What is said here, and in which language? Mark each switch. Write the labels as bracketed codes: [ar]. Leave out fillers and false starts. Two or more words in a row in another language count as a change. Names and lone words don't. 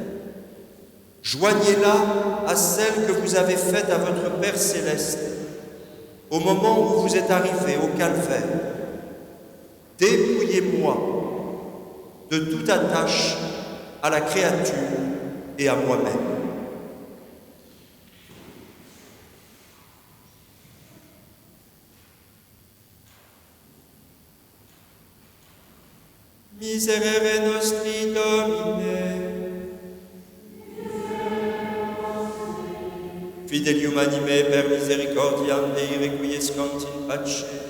[fr] Joignez-la à celle que vous avez faite à votre Père céleste au moment où vous êtes arrivé au calvaire. Dépouillez-moi de toute attache à la créature et à moi-même. [la] Miserere nostri Domine, Fidelium anime per misericordiam Dei requiescant in pace.